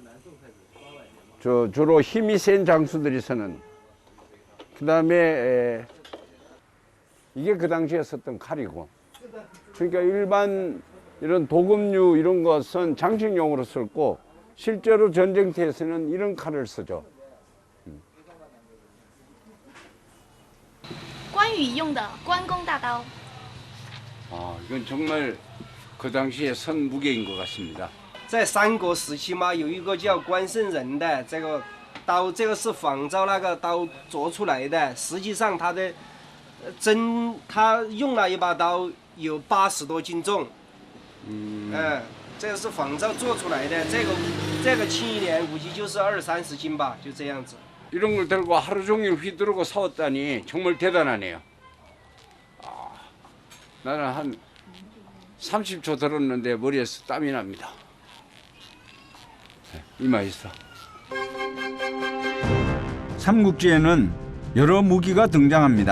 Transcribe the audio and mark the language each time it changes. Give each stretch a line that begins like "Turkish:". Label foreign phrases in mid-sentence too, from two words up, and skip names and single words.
Korean: 주로 힘이 센 장수들이 쓰는. 그 다음에 이게 그 당시에 썼던 칼이고. 그러니까 일반 이런 도금류 이런 것은 장식용으로 쓰고 실제로 전쟁터에서는 이런 칼을 쓰죠.
Chinese: 关羽用的关公大刀。
Korean: 아, 이건 정말 그 당시에 선 무게인 것 같습니다.
Chinese: 在三国时期嘛，有一个叫关圣人的这个刀，这个是仿照那个刀做出来的。实际上它的他用了一把刀有80多斤重。这个是仿照做出来的。这个轻一点，估计就是20-30斤吧，就这样子。
Korean: 이런 걸 들고 하루 종일 휘두르고 싸웠다니 정말 대단하네요. 나는 한 30초 들었는데 머리에서 땀이 납니다. 이마 있어. 삼국지에는 여러 무기가 등장합니다.